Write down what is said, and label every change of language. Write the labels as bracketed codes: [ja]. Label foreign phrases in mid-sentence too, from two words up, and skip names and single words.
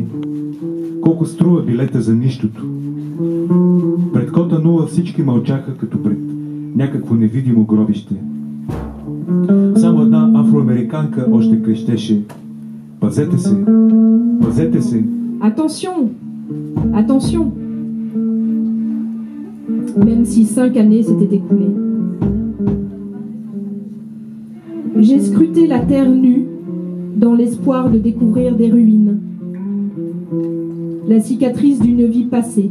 [bg] Колко струва билета за нищото? Пред Кота Ноа всички мълчаха като пред някакво невидимо гробище. Само една афроамериканка още крещеше: "Пазете се! Пазете се!" [fr] Attention! Attention! Même si 5 années s'étaient écoulées. J'ai scruté la terre nue dans l'espoir de découvrir des ruines. La cicatrice d'une vie passée.